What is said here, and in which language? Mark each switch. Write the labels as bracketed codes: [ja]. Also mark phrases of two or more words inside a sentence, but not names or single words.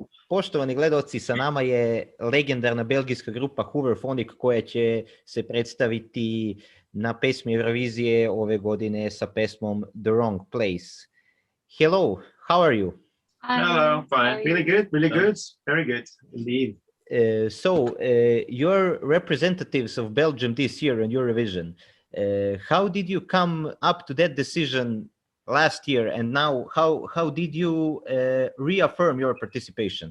[sr] Poštovani gledaoci, sa nama je legendarna belgijska grupa Hooverphonic koja će se predstaviti na Pesmi Evrovizije ove godine sa pesmom The Wrong Place. [en] Hello, how are you? Hello, fine. Really good, very good indeed. You're representatives of Belgium this year in Eurovision. How did you come up to that decision last year, and now how did you reaffirm your participation?